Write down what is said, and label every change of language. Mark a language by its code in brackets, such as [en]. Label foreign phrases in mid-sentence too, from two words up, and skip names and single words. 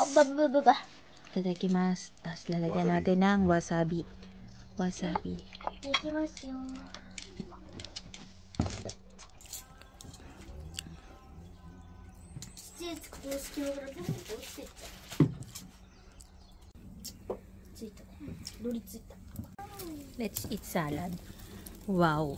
[ja] いただきます。 [tl] Tapos lalagyan natin ng wasabi. Wasabi. [ja] いきますよ。 [en] Let's eat salad. Wow.